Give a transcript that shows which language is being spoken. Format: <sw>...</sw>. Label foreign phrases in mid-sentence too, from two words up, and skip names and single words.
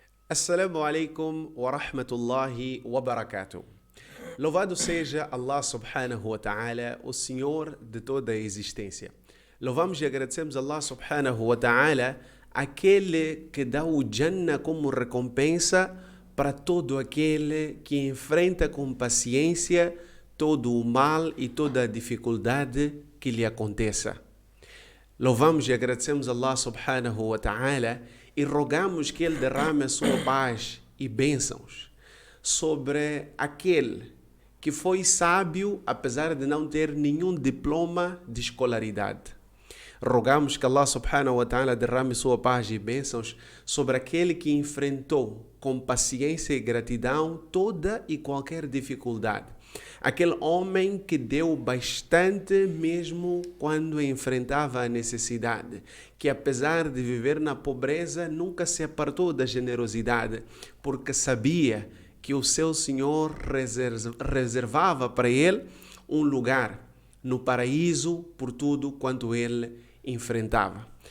<ar>السلام عليكم ورحمة الله وبركاته.</ar> <pt>Louvado seja Allah</pt> <ar>سبحانه وتعالى,</ar> <pt>o Senhor de toda a existência. Louvamos e agradecemos a Allah</pt> <ar>سبحانه وتعالى,</ar> <pt>aquele que dá o Jannah como recompensa para todo aquele que enfrenta com paciência todo o mal e toda a dificuldade que lhe aconteça. Louvamos e agradecemos a Allah</pt> <ar>سبحانه وتعالى</ar> <pt>e rogamos que Ele derrame a sua paz e bênçãos sobre aquele que foi sábio apesar de não ter nenhum diploma de escolaridade. Rogamos que Allah</pt> <ar>سبحانه وتعالى</ar> <pt>derrame sua paz e bênçãos sobre aquele que enfrentou com paciência e gratidão toda e qualquer dificuldade. Aquele homem que deu bastante mesmo quando enfrentava a necessidade, que apesar de viver na pobreza nunca se apartou da generosidade, porque sabia que o seu Senhor reservava para ele um lugar no paraíso por tudo quanto ele enfrentava.</pt>